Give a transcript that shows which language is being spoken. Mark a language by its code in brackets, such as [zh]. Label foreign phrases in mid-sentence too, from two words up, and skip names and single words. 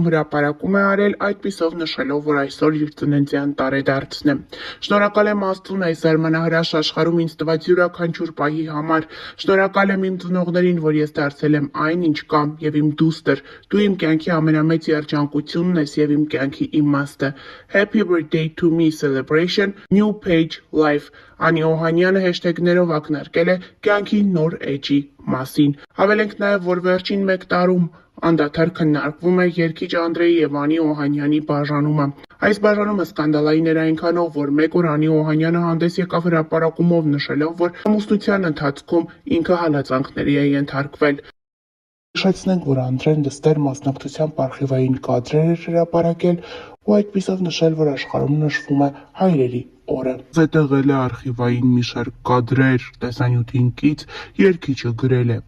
[hy] հրապարակում է արել, այդպիսով նշելով, որ այսօր իր ծննդյան տարեդարձն է։ Շնորհակալ եմ Աստծուն այս զարմանահրաշ աշխարհում ինձ տված յուրաքանչյուր պահի համար։ Շնորհակալ եմ իմ ծնողներին, որ ես դարձել եմ այն, ինչ կամ, և իմ դուստր, դու իմ կյանքի ամենամեծ երջանկությունն ես և իմ կյանքի իմաստը։ [en] Happy birthday to me celebration, new page life։ [hy] Անի Օհանյանը հեշթեգներով ակնարկել է կյանքի նոր էջի մասին։ Հավելենք նաև, որ վերջին մեկ տարում անդադար քննարկվում է երգիչ Անդրեի և Անի Օհանյանի բաժանումը։ Այս բաժանումը սկանդալային էր այնքանով, որ մեկ օր Անի Օհանյանը հանդես եկավ հրապարակումով, նշելով, որ ամուսնության ընթացքում ինքը հալածանքների է ենթարկվել։ Նշեցնենք, որ Անդրեն դստեր մասնակցությամբ արխիվային կադրեր էր հրապարակել ու այդպիսով նշել, որ աշխարհում նշվում է հայրերի օրը։ Զետեղել է արխիվային մի շարք կադրեր տեսանյութին կից, երգիչը գրել է.